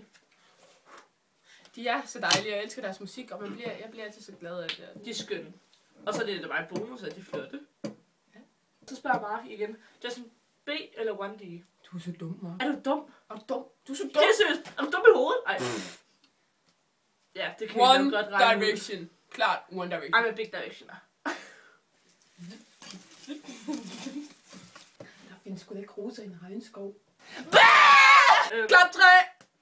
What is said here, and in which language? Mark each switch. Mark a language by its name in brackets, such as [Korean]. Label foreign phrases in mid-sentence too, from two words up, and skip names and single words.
[Danish] De er så dejlige, jeg elsker deres musik, og jeg bliver altid så glad af det. De er skønne. Og så er det bare en bonus, at de flotte. Ja. Så spørger Mark igen. Justin B eller 1D? Du er så dum, Mark. Er du dum? Er du dum? Du er så dum. Helt seriøst. Er du dum i hovedet? Ej. Ja, det kan vi One nok godt regne ud. Direction. Klart One Direction. [English] I'm a big directioner. [Danish] Der findes sgu da ikke roser i en regnskov. Klap 3!